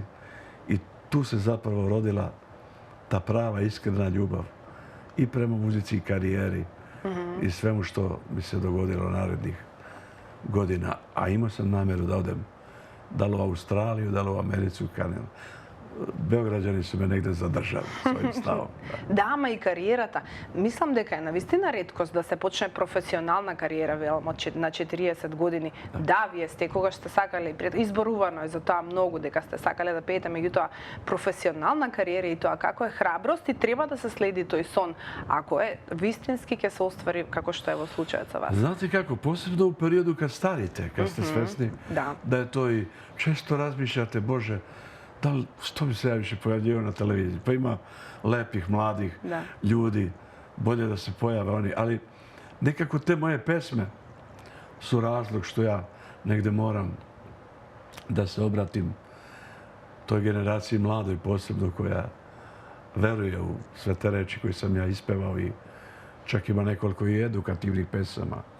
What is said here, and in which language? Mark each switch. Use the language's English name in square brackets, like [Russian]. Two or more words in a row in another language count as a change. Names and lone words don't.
[Serbian] I tu se zapravo rodila ta prava, iskrena ljubav i prema muzici i karijeri i svemu što mi se dogodilo narednih godina. A imao sam namjeru da odem da li u Australiju, da li u Americu, Kanadu. Beograđani su me negde zadržali svojim stavom. [Macedonian] Да, ама и кариерата. Мислам дека е навистина реткост да се почне професионална кариера велмо на 40 години. Да, вие сте кога сте сакале, изборувано е за тоа многу дека сте сакале да пеете, меѓутоа професионална кариера и тоа како е храброст и треба да се следи тој сон. Ако е вистински ќе се оствари како што е во случајот со вас. [Serbian] Znate kako, posebno u periodu kad starite, kad ste svesni da je to i često razmišljate, Bože, što bi se ja više pojavljivao na televiziji? Pa ima lepih, mladih ljudi, bolje da se pojave oni. Ali nekako te moje pesme su razlog što ja negde moram da se obratim toj generaciji mladoj posebno koja veruje u sve te reči koje sam ja ispevao i čak ima nekoliko i edukativnih pesama.